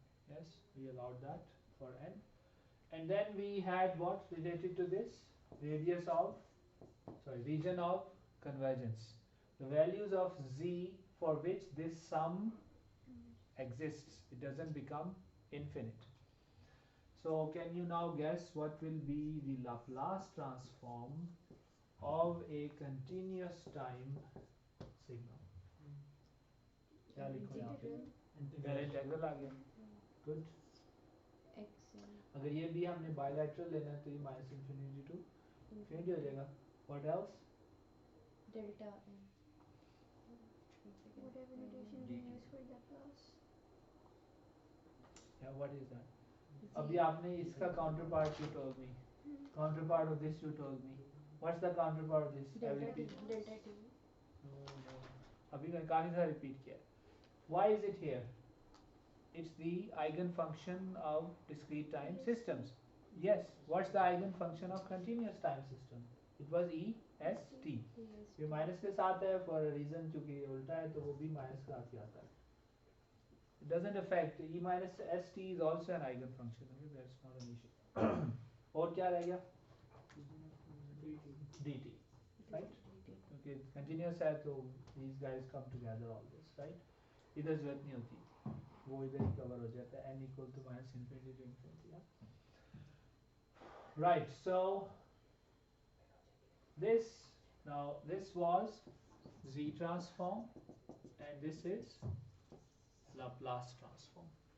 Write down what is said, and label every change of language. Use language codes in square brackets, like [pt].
[en] Yes, we allowed that for n. And then we had what related to this radius of region of convergence, the values of z for which this sum exists, it doesn't become infinite. So can you now guess what will be the Laplace transform of a continuous time signal? [hi] क्या लिखो यहाँ पे पहले integral आ गया. Good. अगर ये भी हमने बायलैटरल लेना है तो ये माइनस इन्फिनिटी टू इन्फिनिटी हो जाएगा. [en] What else? Delta n. Whatever notation we use for Laplace. Yeah, what is that? [hi] अभी आपने इसका [en] counterpart you told me. Counterpart of this you told me. What's the counterpart of this? Delta t. Delta t. No. [hi] अभी मैं काफी सारा repeat किया. [en] Why is it here? It's the eigenfunction of discrete time systems. Yes. What's the eigenfunction of continuous time system? It was EST. [hi] ये minus के साथ है [en] for a reason [hi] क्योंकि उल्टा है तो वो भी माइनस के साथ ही आता है. [en] It doesn't affect. E minus st is also an eigenfunction. Okay, that's not an issue. [hi] और क्या रह गया? [en] dt, right? Okay, continuous [hi] है तो [en] these guys come together always, right? [hi] इधर जरूरत नहीं होती, वो इधर ही cover हो जाता है. [en] n equal to minus infinity to infinity. Yeah? Right. So this was z transform, and this is Laplace transform.